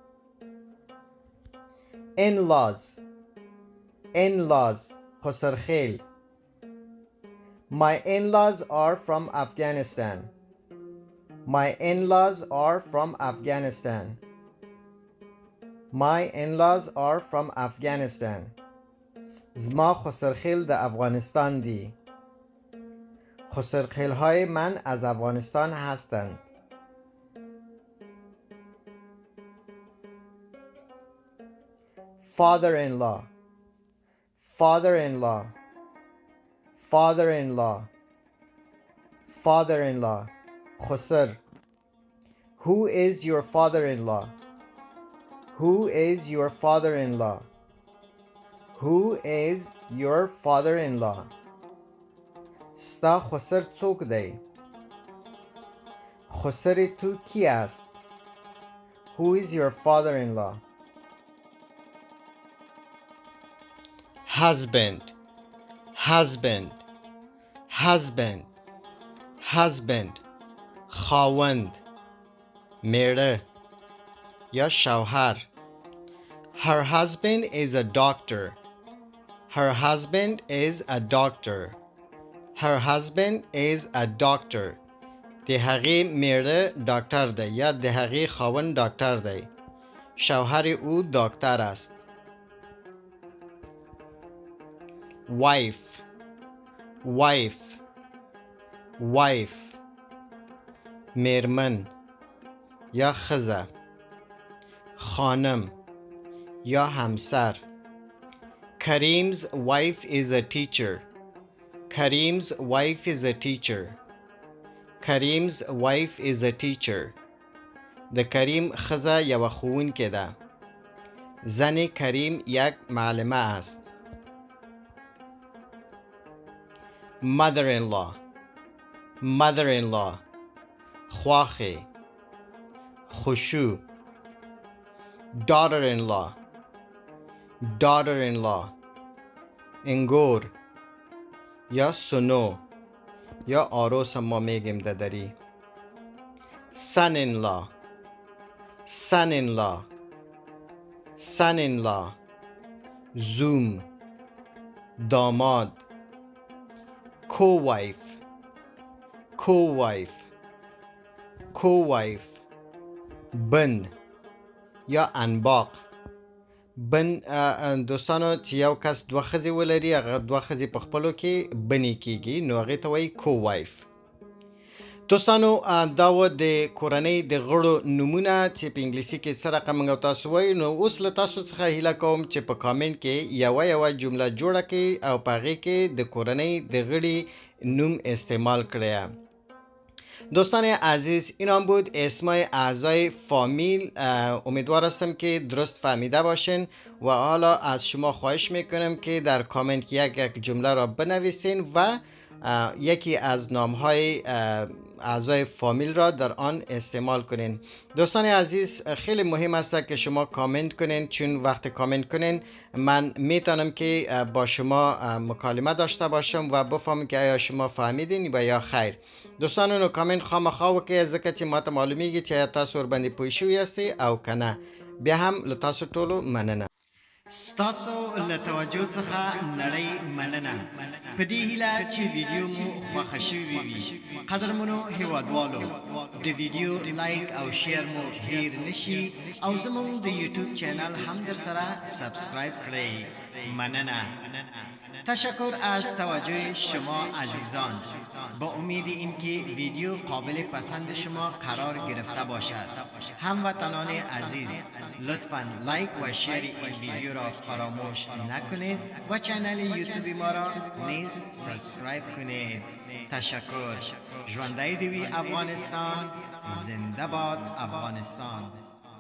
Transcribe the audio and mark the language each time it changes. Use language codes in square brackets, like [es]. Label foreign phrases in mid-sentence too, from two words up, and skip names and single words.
[en] in-laws in-laws خسرخیل My in-laws are from Afghanistan My in-laws are from Afghanistan My in-laws are from Afghanistan [ps] زما خسرخیل د افغانستان دی [fa] خسرخیل های من از افغانستان هستند [en] father-in-law, father-in-law, father-in-law, father-in-law. [ps] خسر. [en] Who is your father-in-law? Who is your father-in-law? Who is your father-in-law? [ps] ستا خسر څوک دی؟ [fa] خسر تو کی است؟ [en] Who is your father-in-law? husband, husband, husband, husband. [ps] خاوند میړه یا شوهر. [en] Her husband is a doctor. Her husband is a doctor. Her husband is a doctor. [ps] د هغې میړه ډاکټر دی یا د هغې خاوند ډاکټر دی. [fa] شوهر او دکتر است. [en] wife, wife, wife. [ps] میرمن یا خزه. [fa] خانم یا همسر. [en] Karim's wife is a teacher. Karim's wife is a teacher. Karim's wife is a teacher. [ps] د کریم خزه یوه ښوونکې ده. [fa] زن کریم یک معلمه است. [en] mother-in-law, mother-in-law. [ps] خواخې. خشو. [en] daughter-in-law, daughter-in-law. [fa] انگور یا سنو یا آروس ما میگیم ددری. [en] son-in-law, son-in-law, son-in-law. [ps] زوم. داماد. [en] co-wife, co-wife, co-wife. [fa] بن یا انباق. [ps] بن دوستانو چې یو کس دوه ښځې ولري هغه دوه ښځې په خپلو کې بنې کیږي نو هغې ته وایي co-wife. دوستانو دا و د کورنۍ د غړو نومونه چې په انګلیسي کې څه رقم موږ تاسو وایو. نو اوس له تاسو څخه هیله کوم چې په کامنټ کې یوه جمله جوړه کړئ او په هغې کې د کورنۍ د غړي نوم استعمال کړئ. [fa] دوستان عزیز اینان بود اسمای اعضای فامیل. امیدوار هستم که درست فهمیده باشین و حالا از شما خواهش میکنم که در کامنت یک جمله را بنویسین و یکی از نامهای اعضای فامیل را در آن استعمال کنین. دوستان عزیز خیلی مهم است که شما کامنت کنین چون وقتی کامنت کنین من میتونم که با شما مکالمه داشته باشم و بفهمم که آیا شما فهمیدین و یا خیر. [ps] دوستانو نو کامنت خامخا وکړئ ځکه چې ماته معلومیږي چې آیا تاسو ورباندې پوه شوي یاستئ او که نه. بیا هم له تاسو ټولو مننه. ستاسو له توجه څخه نړۍ مننه. په دې هیله چې ویډیو مو خوښه شوې وي. قدرمنو هیوادوالو د ویډیو لایک او شیر مو هیر نشي او زموږ د یوټیوب چینل هم در سره سبسکرایب کړئ. مننه. [fa] تشکر از توجه شما عزیزان. با امید اینکه ویدیو قابل پسند شما قرار گرفته باشد. هموطنان عزیز لطفاً لایک و شیر این ویدیو را فراموش نکنید و چینل یوتیوب ما را نیز سابسکرایب کنید. تشکر. [ps] ژوندی دوی افغانستان. [fa] زنده باد افغانستان.